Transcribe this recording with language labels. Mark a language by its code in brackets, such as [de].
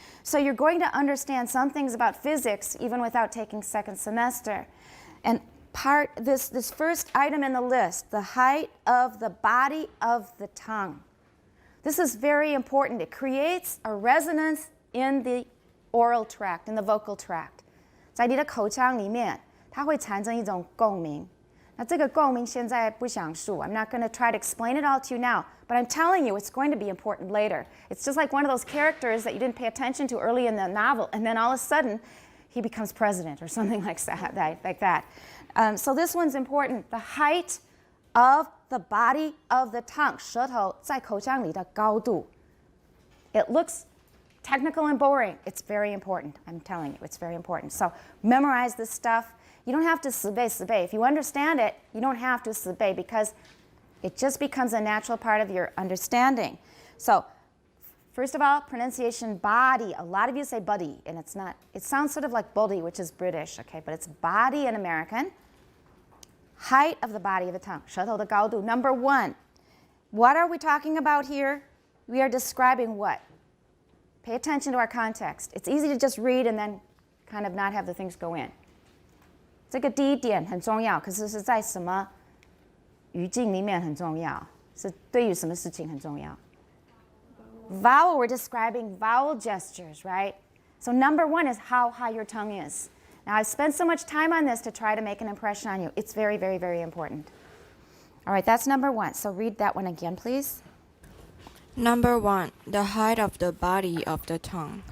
[en] So you're going to understand some things about physics even without taking 2nd semester. And this first item in the list, the height of the body of the tongue. This is very important. It creates a resonance in the oral tract, in the vocal tract. [zh] 在你的口腔里面，它会产生一种共鸣。那这个共鸣现在不想述。 [en] I'm not going to try to explain it all to you now, but I'm telling you it's going to be important later. It's just like one of those characters that you didn't pay attention to early in the novel, and then all of a sudden he becomes president or something like that. So this one's important. The height of the body of the tongue, [zh] 舌头在口腔里的高度. [en] It looks technical and boring. It's very important. I'm telling you, it's very important. So memorize this stuff. You don't have to 死背. If you understand it, you don't have to 死背 because it just becomes a natural part of your understanding. So first of all, pronunciation body. A lot of you say buddy, and it's not. It sounds sort of like body, which is British, okay, but it's body in American. Height of the body of the tongue, [zh] 舌头的高度. [en] Number 1, what are we talking about here? We are describing what? Pay attention to our context. It's easy to just read and then kind of not have the things go in. [zh] 这个第一点很重要，可是是在什么语境里面很重要，是对于什么事情很重要。 [en] Vowel, we're describing vowel gestures, right? So number 1 is how high your tongue is. Now, I've spent so much time on this to try to make an impression on you. It's very, very, very important. All right, that's number 1. So read that one again, please. Number 1, the height of the body of the tongue.